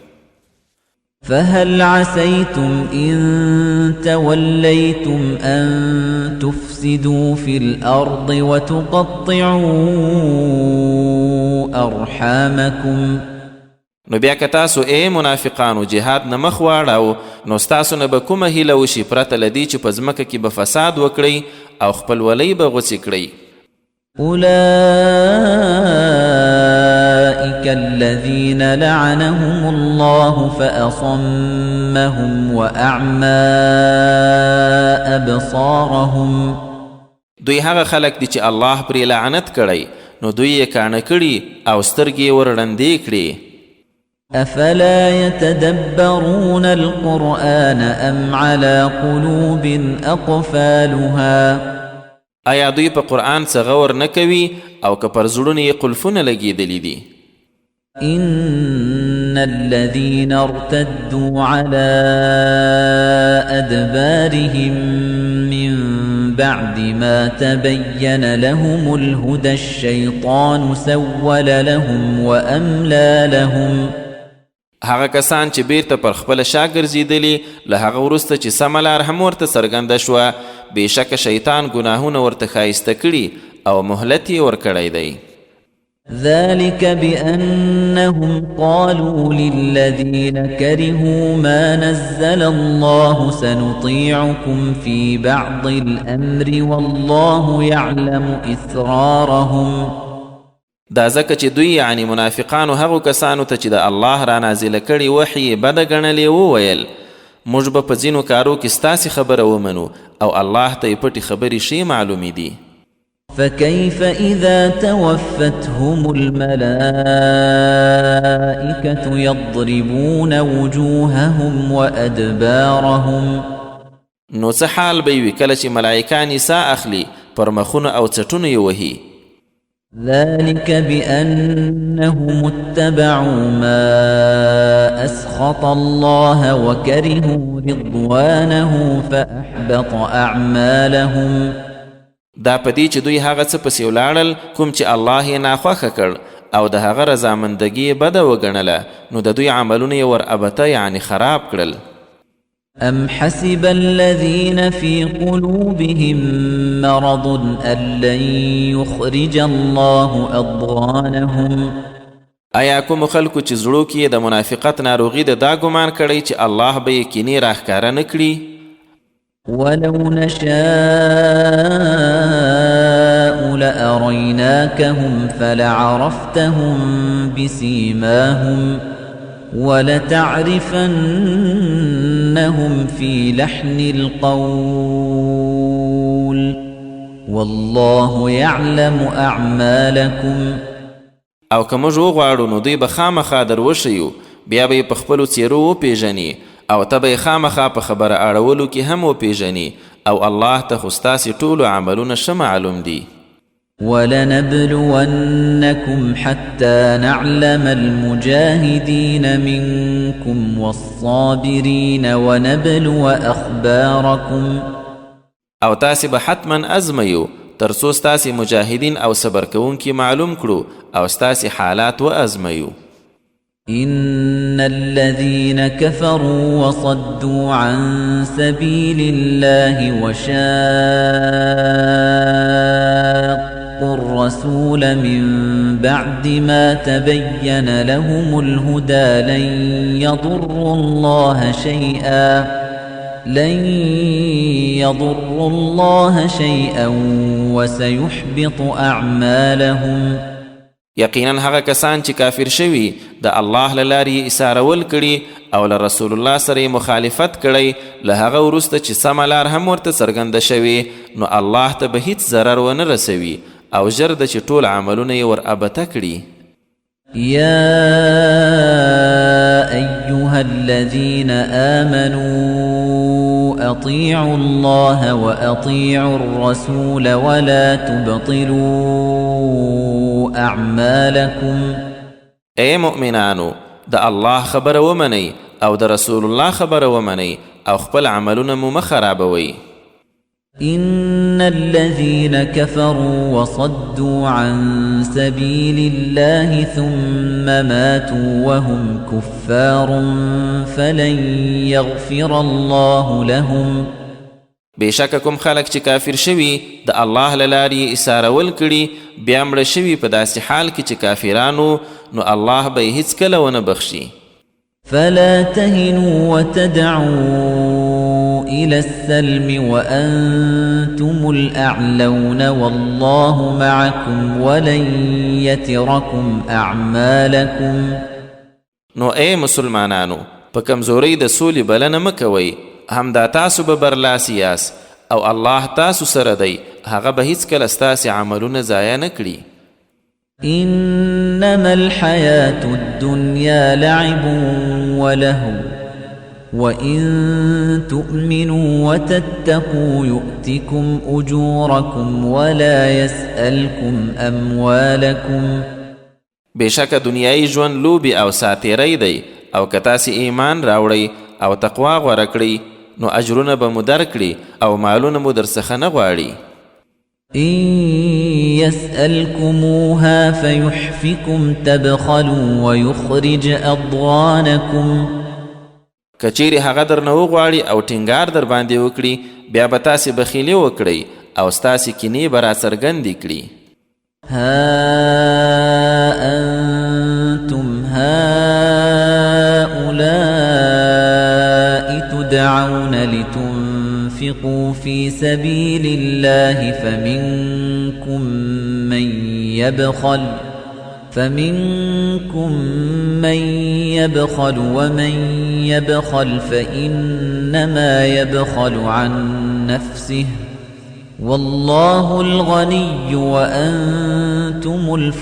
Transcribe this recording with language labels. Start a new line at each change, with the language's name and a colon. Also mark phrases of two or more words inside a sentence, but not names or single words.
Arabic: فهل عسيتم إن توليتم أن تفسدوا في الأرض وتقطعوا أرحامكم
Pashto: نو بیا که تاسو ای منافقانو جهاد نه مخ واړاو نو ستاسو نه به کومه هیله وشي پرته له دې چې په ځمکه کې به فساد وکړئ او خپلولۍ به غوڅې کړئ
Arabic: أولئك الذين لعنهم الله فأصمهم وأعمى أبصارهم
Pashto: دوی هغه خلک دي چې الله پرې لعنت کړی نو دوی یې کاڼه کړي او سترګې ورړندې کړي
Arabic: أفلا يتدبرون القرآن أم على قلوب أقفالها
Pashto: آیا دوی په قرآن څه غور نه کوي او که پر زړونو یې قلفونه لګېدلي دي
Arabic: إن الذين ارتدوا على أدبارهم من بعد ما تبين لهم الهدى الشيطان سول لهم وأملى لهم
Pashto: هغه کسان چې بیرته پر خپل شا ګرځېدلي له هغه وروسته چې سمه لار هم ورته څرګنده شوه بېشکه شیطان ګناهونه ورته ښایسته کړي او مهلت یې ورکړی دی.
Arabic: ذلك بأنهم قالوا للذين كرهوا ما نزل الله سنطيعكم في بعض الأمر والله يعلم إسرارهم.
Pashto: دا ځکه چې دوی یعنی منافقانو هغو کسانو ته چې د الله را نازله کړي وحی بده ګڼلې وویل موږ به په ځینو کارو کې ستاسې خبره ومنو او الله ته یې پټې خبرې ښې معلومې دي.
Arabic: فكيف إذا توفتهم الملائكة يضربون وجوههم وأدبارهم
Pashto: نو څه حال به وي کله چې ملائکان ساه اخلي پر مخونه او څټونه یې وهي.
Arabic: ذلك بأنهم اتبعوا ما أسخط الله وكرهوا رضوانه فأحبط أعمالهم.
Pashto: دا پدې چې دوی هغه څه پسې ولاړل کوم چې الله یې ناخوښه کړ او د هغه رضامندګي یې بده وګڼله نو د دوی عملونه یې ور ابته یعنی خراب کړل.
Arabic: أم حسب الذين في قلوبهم مرض أن لن يخرج الله أضغانهم.
Pashto: آیا کوم خلکو چې زړو کې د منافقت ناروغي د دا ګمان کړی چې الله به یې کینې راښکاره نه کړي.
Arabic: ولو نشاء لأريناكهم فلعرفتهم بسيماهم ولتعرفنهم في لحن القول والله يعلم أعمالكم.
Pashto: او که موږ وغواړو نو دوی به خامخا در وښیو بیا به یې په خپلو څېرو وپېژني او ته به یې خامخا په خبره اړولو کې هم وپېژني او الله ته خو ستاسې ټولو عملونه ښه معلوم دي.
Arabic: ولنبلونكم حتى نعلم المجاهدين منكم والصابرين ونبلو أخباركم.
Pashto: او تاسې به حتما ازمیو تر څو ستاسې مجاهدین او صبر کوونکي معلوم کړو او ستاسې حالات وازمیو.
Arabic: إن الذين كفروا وصدوا عن سبيل الله وشاقوا الرسول من بعد ما تبين لهم الهدى لن يضروا الله شيئا وسيحبط أعمالهم.
Pashto: یقینا هغه کسان چې کافر شوي د الله له لارې یې ایثارول کړي او له رسول الله سره یې مخالفت کړی له هغه وروسته چې سمه لار هم ورته څرګنده شوې نو الله ته به هیڅ ضرر ونه رسوي او ژر ده چې ټول عملونه یې ور ابته کړي.
Arabic: يا أيها الذين آمنوا أطيعوا الله وأطيعوا الرسول ولا تبطلوا أعمالكم.
Pashto: اے مؤمنانو د الله خبر ومنئ او د رسول الله خبر ومنئ او خپل عملونه مو مخرابوي.
Arabic: إن الذين كفروا وصدوا عن سبيل الله ثم ماتوا وهم كفار فلن يغفر الله لهم.
Pashto: بېشکه کوم خلک چې کافر شوي د الله له لارې یې ایثارول کړي بیا مړه شوي په داسې حال کې چې کافرانو نو الله به یې هیڅکله ونه بخشي.
Arabic: فلا تهنوا وتدعوا إلى السلم وأنتم الأعلون والله معكم ولن يتركم أعمالكم.
Pashto: نو اے مسلمانانو په کمزورۍ د سولې بلنه مه کوئ همدا تاسو به برلاسي یاست او الله تاسو سره دی هغه به هیڅکله ستاسې عملونه ضایع نه کړي.
Arabic: إنما الحياة الدنيا لعب ولهو وإن تؤمنوا وتتقوا يؤتكم أجوركم ولا يسألكم أموالكم.
Pashto: بېشکه دنیایي ژوند لوبې او ساتیری دی او که تاسې ایمان راوړئ او تقوا غوره کړئ نو اجرونه به مو درکړي او مالونه مو درڅخه نه غواړي.
Arabic: إن يسألكموها فيحفكم تبخلوا ويخرج أضغانكم
Pashto: کچیرې هغه درنه وغواړي او ټینګار در باندې وکړي بیا به تاسې بخیلي وکړئ او ستاسې کینې به راڅرګندې کړي.
Arabic: ها أنتم هؤلاء تدعون لتنفقوا في سبيل الله فمنكم من يبخل ومن يبخل فإنما يبخل عن نفسه والله الغني وأنتم